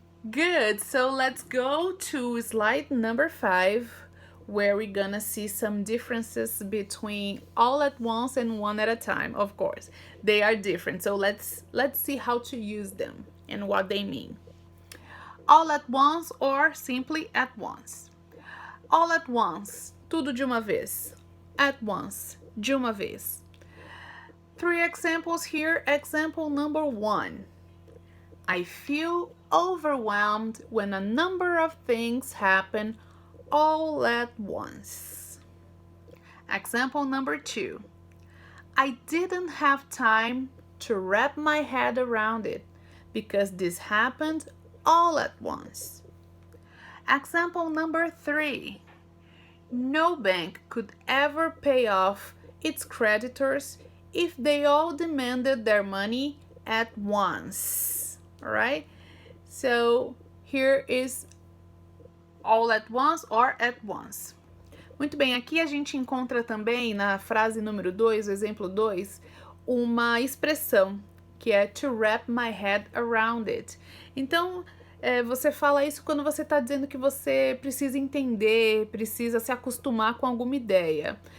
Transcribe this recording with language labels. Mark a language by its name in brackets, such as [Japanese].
[English] Good. So let's go to slide number 5, where we're gonna see some differences between all at once and one at a time. Of course, they are different. So let's see how to use them and what they mean. All at once or simply at once. All at once, [Portuguese] tudo de uma vez. [English] At once, [Portuguese] de uma vez. [English] 3 examples here. Example number 1. I feel overwhelmed when a number of things happen all at once. Example number 2. I didn't have time to wrap my head around it because this happened all at once. Example number 3. No bank could ever pay off its creditors if they all demanded their money at once. All right? So here is all at once or at once. [Portuguese] Muito bem, aqui a gente encontra também na frase número 2, o exemplo 2, uma expressão que é [English] to wrap my head around it. [Portuguese] Então, você fala isso quando você está dizendo que você precisa entender, precisa se acostumar com alguma ideia.